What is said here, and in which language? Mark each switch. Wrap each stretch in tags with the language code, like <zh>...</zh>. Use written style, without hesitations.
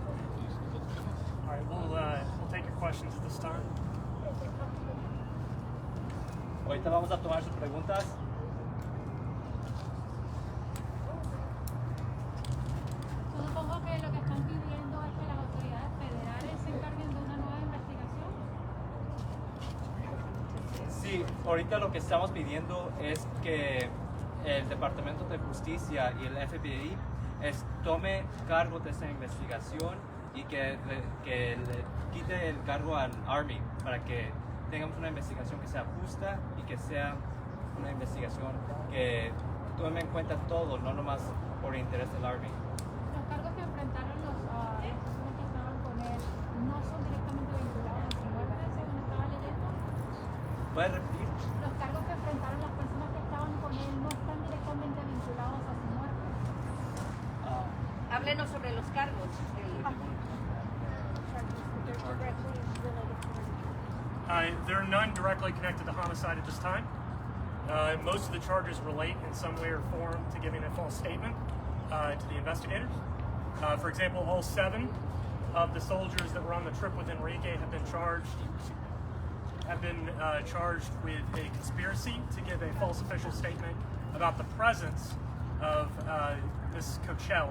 <en>All right, we'll take your questions at this time.</en> <es>Ahorita vamos a tomar sus preguntas. Supongo que lo que están pidiendo es que las autoridades federales se encarguen de una nueva investigación. Sí, ahorita lo que estamos pidiendo es que el Departamento de Justicia y el FBI tome cargo de esa investigación y que le quite el cargo al Army para que tengamos una investigación que sea justa y que sea una investigación que tome en cuenta todo, no nomás por interés del Army. Los cargos que enfrentaron las personas que estaban con él no son directamente vinculados a su muerte, según estaba leyendo. ¿Puedes repetir? Los cargos que enfrentaron las personas que estaban con él no están directamente vinculados a su muerte. Háblenos sobre los cargos.</es> <en>There are none directly connected to homicide at this time. Most of the charges relate in some way or form to giving a false statement to the investigators. For example, all 7 of the soldiers that were on the trip with Enrique have been charged with a conspiracy to give a false official statement about the presence of Miss Coachelle.</en>